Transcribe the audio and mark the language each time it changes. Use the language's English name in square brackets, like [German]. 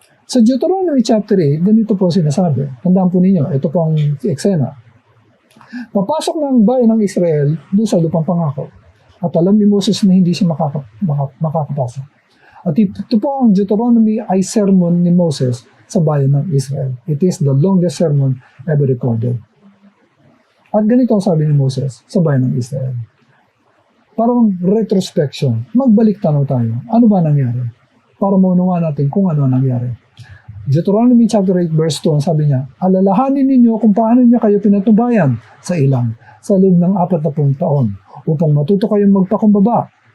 [Filipino] Sa Deuteronomy chapter 8, ganito po sinasabi. Tandaan po ninyo, ito po ang eksena. Papasok na ang bayan ng Israel doon sa lupang pangako. At alam ni Moses na hindi siya makakapasok. At ito po ang Deuteronomy ay sermon ni Moses sa bayan ng Israel. [English] It is the longest sermon ever recorded. [Filipino] At ganito ang sabi ni Moses sa bayan ng Israel. Parang retrospection. Magbalik tanaw tayo. Ano ba nangyari? Para maunawaan natin kung ano nangyari. Deuteronomy chapter 8 verse 2, sabi niya, alalahanin ninyo kung paano niya kayo pinatubayan sa ilang sa loob ng 40 taon upang matuto kayong magpakumbaba.